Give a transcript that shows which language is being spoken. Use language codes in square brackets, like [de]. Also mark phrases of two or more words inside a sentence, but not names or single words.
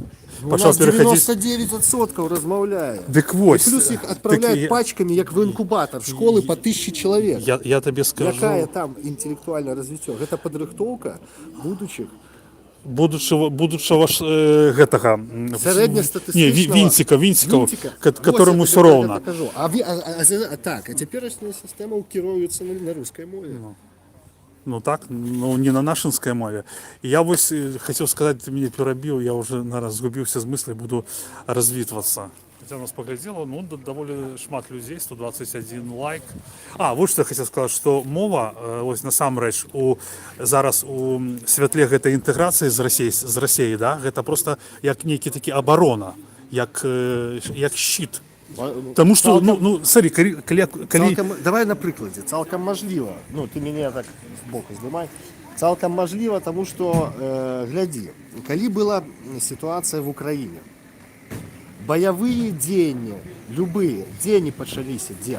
[uk] у нас 99% розмовляє. Так ось. І плюс їх відправляють пачками, як в інкубатор, школи по 1000 чоловік. Я тобі скажу. Яка там інтелектуальне розвиття? Це підрихтовка будущих [be] будучого гэтага [uk] середньостатистичного Вінцика, [ru] которому все ровно. [uk] А теперішня система керується на русской мові. [be] Ну так, ну не на нашинской мове. [ru] И я ось хотел сказать, ты меня перебил, я уже, наверное, сгубился с мыслей, буду развитываться. Хотя нас поглядело, ну, довольно шмат людей, 121 лайк. Вот что я хотел сказать, что [be] мова, ось насамрэч, зараз у святле гэтай інтэграцыі з Расіяй, да, гэта просто як нейкі такі оборона, як щит. [uk] Тому що, смотри, коли... Давай на прикладі. Цілком можливо, ти мене так збоку знімай, цілком можливо, тому що, гляди, коли була ситуація в Україні, бойові дії, любые дії почалися, де?